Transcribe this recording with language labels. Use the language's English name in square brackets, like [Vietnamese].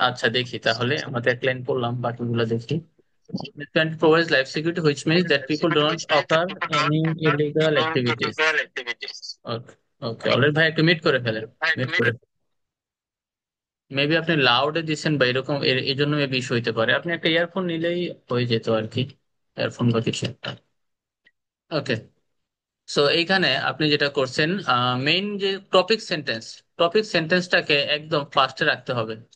[Bangla] আচ্ছা দেখি তাহলে, আমাদের এক লাইন পড়লাম, বাকিগুলো দেখি। [English] Advantage provides life security, which means that people do not occur any illegal activities। [Bangla] Okay, okay, already ভাই একটু মিট করে ফেলেন, মিট করে। মেবি আপনি লাউডে দিচ্ছেন বা এরকম, এই জন্য মেবি ইস্যু হইতে পারে। আপনি একটা ইয়ারফোন নিলেই হয়ে যেত আর কি, ইয়ারফোন বা কিছু একটা। ওকে, সো এইখানে আপনি যেটা করছেন, মেইন যে টপিক সেন্টেন্সটাকে একদম ফার্স্টে রাখতে হবে।